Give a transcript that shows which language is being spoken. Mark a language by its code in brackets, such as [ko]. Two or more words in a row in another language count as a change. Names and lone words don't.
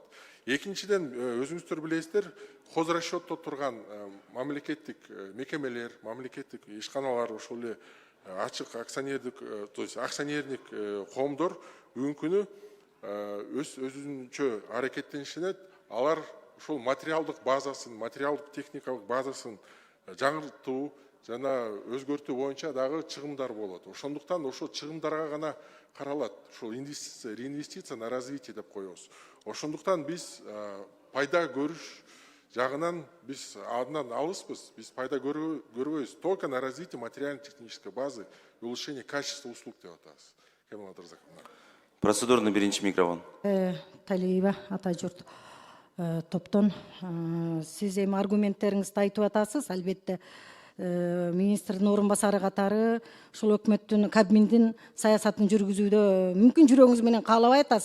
[ky] Экинчиден, өзүңүздөр билесиздер, хозрасчетто турган мамлекеттик мекемелер, мамлекеттик ишканалар, ошол эле ачык акционердик, [ru] то есть [ky] акционердик коомдор бүгүнкү күнү өзүнчө аракеттенишинет, алар ошол материалдык базасын, материалдык техникалык базасын жаңыртуу жана өзгөртүү боюнча дагы чыгымдар болот. Ошондуктан ошол чыгымдарга гана каралат. Ошол инвестиция, реинвестиция [ru] на развитие [ky] деп коебуз. Ошондуктан биз пайда көрүш жагынан биз андан алыспыз. Биз пайда көрбөйбүз. [ru] Только на развитие материально-технической базы и улучшение качества услуг [ky] деп атабыз. Кемал Абдыразаковна. Процедурный биринчи микрофон. Талиева ата журт топтон сиз эми аргументтериңизди айтып атасыз. Албетте министрдин орун басары катары ушул өкмөттүн Кабминдин саясатын жүргүзүүдө мүмкүн жүрөгүңүз менен каалабай атасыз.